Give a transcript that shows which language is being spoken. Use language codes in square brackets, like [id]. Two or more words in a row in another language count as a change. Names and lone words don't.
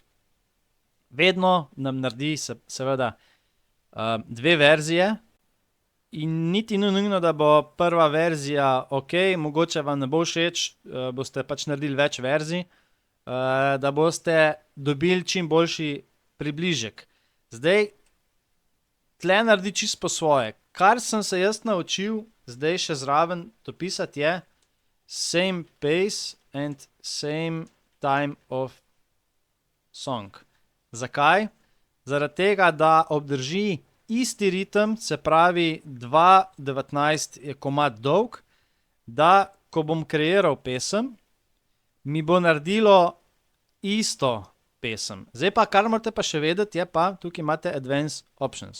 [sl] Vedno nam naredi seveda, dve verzije in niti ni nujno, da bo prva verzija okej, mogoče vam ne bo všeč, boste pač naredili več verzij, da boste dobili čim boljši približek. Zdaj, tule naredi čisto po svoje. Kar sem se jaz naučil zdaj še zraven dopisati, je, [en] same pace and same time of song. [sl] Zakaj? Zaradi tega, da obdrži isti ritem, se pravi 2:19 je komad dolg, da ko bom kreiral pesem, mi bo naredilo isto pesem. Zdaj pa, kar morate pa še vedeti, je pa, tukaj imate [en] Advanced Options.